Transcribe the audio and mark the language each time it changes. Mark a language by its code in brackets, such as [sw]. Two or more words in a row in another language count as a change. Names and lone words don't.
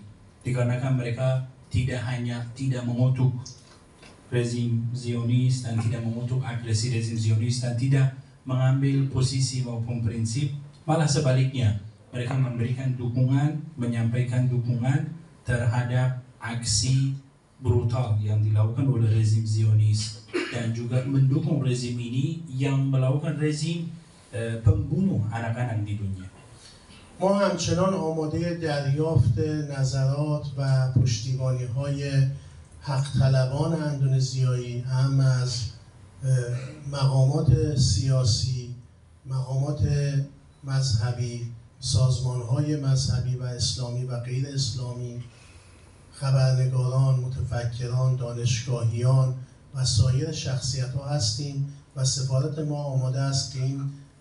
[id] Dikarenakan mereka tidak hanya tidak mengutuk rezim Zionis dan tidak mengutuk agresi rezim Zionis dan tidak mengambil posisi maupun prinsip, malah sebaliknya mereka memberikan dukungan, menyampaikan dukungan terhadap aksi brutal yang dilakukan oleh rezim Zionis dan juga mendukung rezim ini yang melakukan rezim pembunuh anak-anak di dunia. [fa] ما همچنان آماده دریافت نظرات و پشتیبانی‌های حق طلبان اندونزیایی، هم از مقامات سیاسی، مقامات مذهبی، سازمان‌های مذهبی و اسلامی و غیر اسلامی، خبرنگاران، متفکران، دانشگاهیان و سایر شخصیت‌ها هستیم و سفارت ما آماده است که این